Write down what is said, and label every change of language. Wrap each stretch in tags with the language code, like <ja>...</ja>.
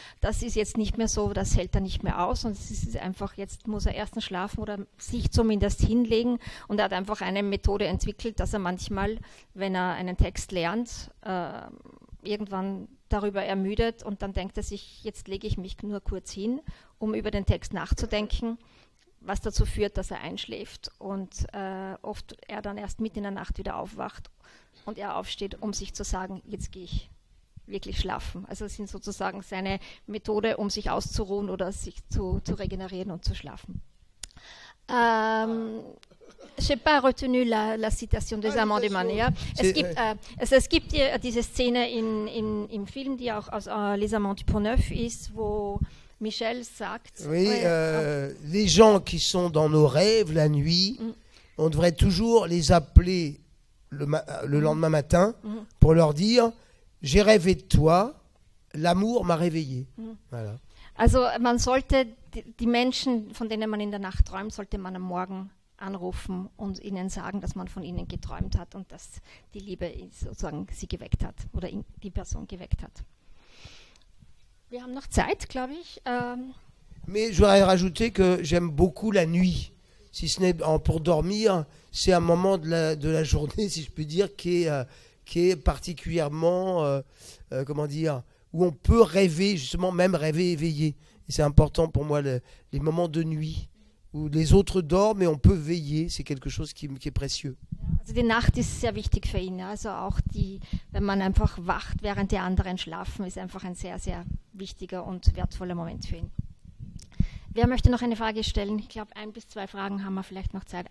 <de>Das ist jetzt nicht mehr so, das hält er nicht mehr aus und es ist einfach, jetzt muss er erstens schlafen oder sich zumindest hinlegen und er hat einfach eine Methode entwickelt, dass er manchmal, wenn er einen Text lernt, irgendwann darüber ermüdet und dann denkt er sich, jetzt lege ich mich nur kurz hin, um über den Text nachzudenken, was dazu führt, dass er einschläft und oft er dann erst mitten in der Nacht wieder aufwacht und er aufsteht, um sich zu sagen, jetzt gehe ich wirklich schlafen. Also das sind sozusagen seine Methode, um sich auszuruhen oder sich zu regenerieren und zu schlafen.</de> <fr>Je n'ai pas retenu la citation des Amants de Manea.</fr> <de>Es gibt diese Szene im Film, die auch aus Les Amants du Pont-Neuf ist, wo Michel sagt...</de> <fr>Oui, les gens qui sont dans nos rêves la nuit, on devrait toujours les appeler le lendemain matin pour leur dire « J'ai rêvé de toi, l'amour m'a réveillé ». Voilà.</fr> <de>Also man sollte die Menschen, von denen man in der Nacht träumt, sollte man am Morgen anrufen und ihnen sagen, dass man von ihnen geträumt hat und dass die Liebe sozusagen sie geweckt hat oder die Person geweckt hat. Wir haben noch Zeit, glaube ich.</de> <fr>Mais je voudrais rajouter que j'aime beaucoup la nuit. Si ce n'est pour dormir, c'est un moment de la journée, si je peux dire, qui est particulièrement, comment dire, où on peut rêver, justement, même rêver éveillé. Et c'est important pour moi, les moments de nuit, où les autres dorment et on peut veiller. C'est quelque chose qui est précieux.</fr> <de>Also die Nacht ist sehr wichtig für ihn. Also auch wenn man einfach wacht, während die anderen schlafen, ist einfach ein sehr, sehr wichtiger und wertvoller Moment für ihn. Wer möchte noch eine Frage stellen? Ich glaube, 1 bis 2 Fragen haben wir vielleicht noch Zeit.</de>